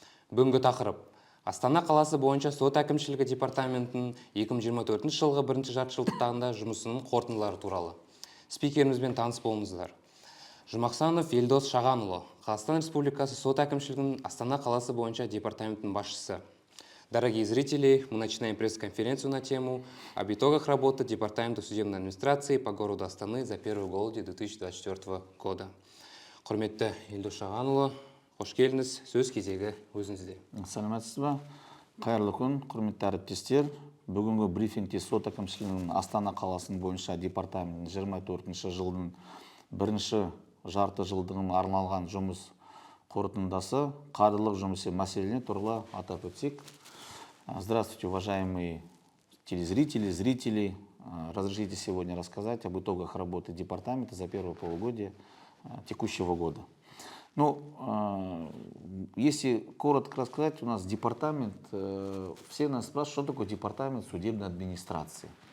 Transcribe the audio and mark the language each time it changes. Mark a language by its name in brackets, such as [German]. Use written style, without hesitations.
[Kazakh] Бүгінгі тақырып: Астана қаласы бойынша сот әкімшілігі департаментінің 2024 жылғы бірінші жартыжылдықтағында жұмысының қорытындылары туралы. Спикерімізбен таныс болыңыздар. Жұмақсанов Елдос Шағанұлы, Қазақстан Республикасы сот әкімшілігінің Астана қаласы бойынша департаментінің басшысы. [Russian] Дорогие зрители, мы начинаем пресс-конференцию на тему об итогах работы Департамента судебной администрации по городу Астаны за первый полугодие 2024 года. [Kazakh] Құрметті Елдос Шағанұлы, қош келдіңіз, сөз кезегі өзіңізде. Саламатсыз ба? Қайырлы күн, құрметті әріптестер. Бүгінгі брифингте сот әкімшілігінің Астана қаласының бойынша департаментінің 24 жылдың бірінші жарты жылдығына арналған жұмыс қорытындысы қаржылық жұмысы мәселелеріне туралы атап өтсек. [Russian] Здравствуйте, уважаемые телезрители, зрители. Разрешите сегодня рассказать об итогах работы департамента за первое полугодие текущего года. Ну, если коротко рассказать, у нас департамент, все нас спрашивают, что такое департамент судебной администрации.